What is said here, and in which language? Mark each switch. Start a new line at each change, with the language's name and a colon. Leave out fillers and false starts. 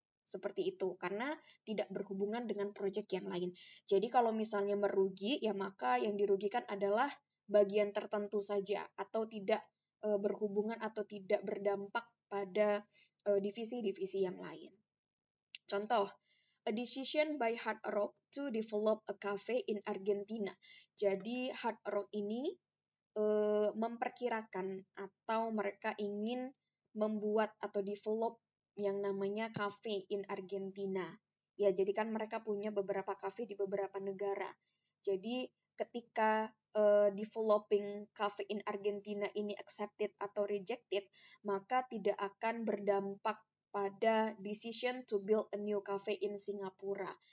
Indonesian: Seperti itu, karena tidak berhubungan dengan proyek yang lain. Jadi kalau misalnya merugi, ya maka yang dirugikan adalah bagian tertentu saja, atau tidak berhubungan atau tidak berdampak pada divisi-divisi yang lain. Contoh,
English: a decision by Hard Rock to develop a cafe in Argentina.
Indonesian: Jadi Hard Rock ini memperkirakan atau mereka ingin membuat atau develop yang namanya
English: cafe in Argentina.
Indonesian: Ya, jadi kan mereka punya beberapa cafe di beberapa negara. Jadi ketika
English: developing cafe in Argentina
Indonesian: ini accepted atau rejected, maka tidak akan berdampak pada
English: decision to build a new cafe in Singapura.